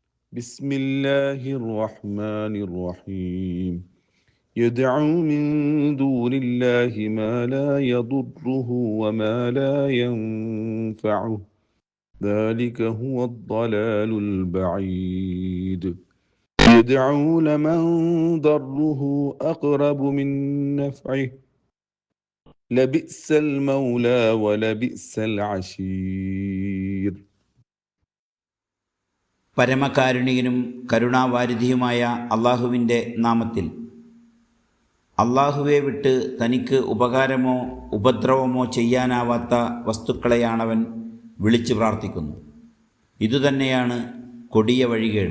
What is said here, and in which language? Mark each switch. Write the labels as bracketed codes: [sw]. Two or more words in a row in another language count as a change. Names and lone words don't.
[ar] بسم الله الرحمن الرحيم يدعو من دون الله ما لا يضره وما لا ينفعه ذلك هو الضلال البعيد يدعو لمن ضره أقرب من نفعه لبئس المولى ولبئس العشير. [ml] പരമകാരുണികനും കരുണാവാരിധിയുമായ അള്ളാഹുവിൻ്റെ നാമത്തിൽ. അള്ളാഹുവെ വിട്ട് തനിക്ക് ഉപകാരമോ ഉപദ്രവമോ ചെയ്യാനാവാത്ത വസ്തുക്കളെയാണവൻ വിളിച്ചു പ്രാർത്ഥിക്കുന്നു. ഇതുതന്നെയാണ് കൊടിയ വഴികേട്.